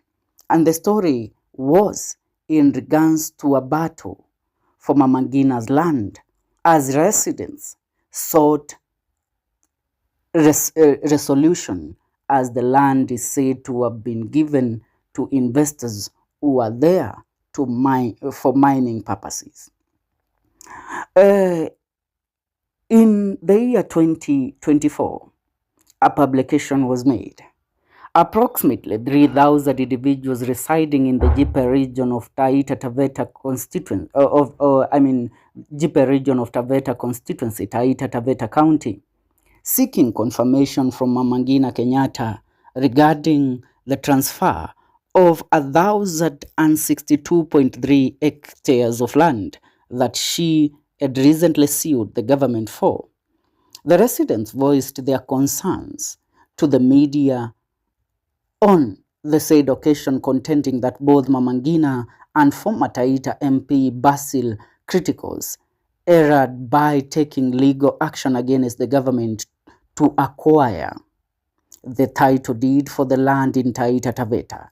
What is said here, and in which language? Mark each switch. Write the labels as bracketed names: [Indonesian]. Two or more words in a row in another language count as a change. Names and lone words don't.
[English] And the story was in regards to a battle for Mama Ngina's land, as residents sought resolution, as the land is said to have been given to investors who are there to mine for mining purposes. In the year 2024, a publication was made. Approximately 3,000 individuals residing in the Jipe region of Taita Taveta constituency, Jipe region of Taveta constituency, Taita Taveta County, seeking confirmation from Mama Ngina Kenyatta regarding the transfer of 1,062.3 hectares of land that she had recently sued the government for. The residents voiced their concerns to the media on the said occasion, contending that both Mama Ngina and former Taita MP Basil Criticals erred by taking legal action against the government to acquire the title deed for the land in Taita Taveta.